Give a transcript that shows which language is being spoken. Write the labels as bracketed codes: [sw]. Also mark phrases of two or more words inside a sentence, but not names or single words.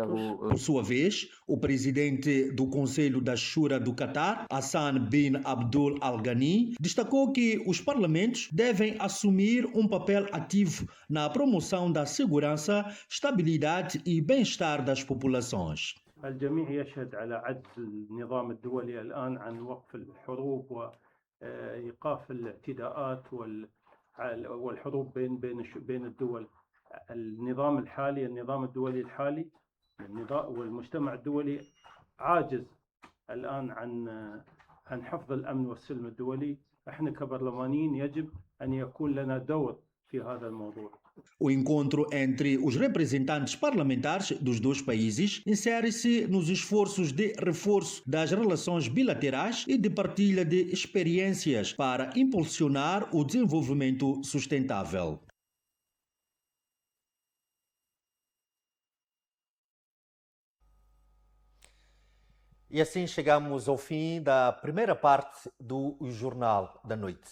[pt] Por sua vez, o presidente do Conselho da Shura do Catar, Hassan bin Abdul Al Ghani, destacou que os parlamentos devem assumir um papel ativo na promoção da segurança, estabilidade e bem-estar das populações. [ar] الجميع يشهد على عجز النظام الدولي الآن عن وقف الحروب وإيقاف الاعتداءات والحروب بين الدول. النظام الدولي الحالي والمجتمع الدولي عاجز الآن عن حفظ الأمن والسلم الدولي. احنا كبرلمانيين يجب أن يكون لنا دور في هذا الموضوع. [pt] O encontro entre os representantes parlamentares dos dois países insere-se nos esforços de reforço das relações bilaterais e de partilha de experiências para impulsionar o desenvolvimento sustentável. E assim chegamos ao fim da primeira parte do Jornal da Noite.